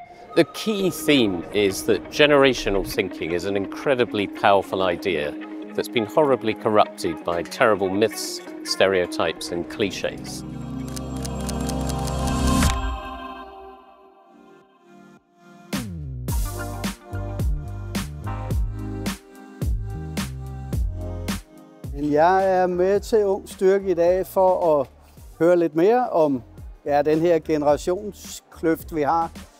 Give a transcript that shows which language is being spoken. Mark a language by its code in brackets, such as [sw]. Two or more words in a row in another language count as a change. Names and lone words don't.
[en] The key theme is that generational thinking is an incredibly powerful idea that's been horribly corrupted by terrible myths, stereotypes and cliches. [da] Jeg er med til Ung Styrke i dag for at høre lidt mere om den her generationskløft, vi har.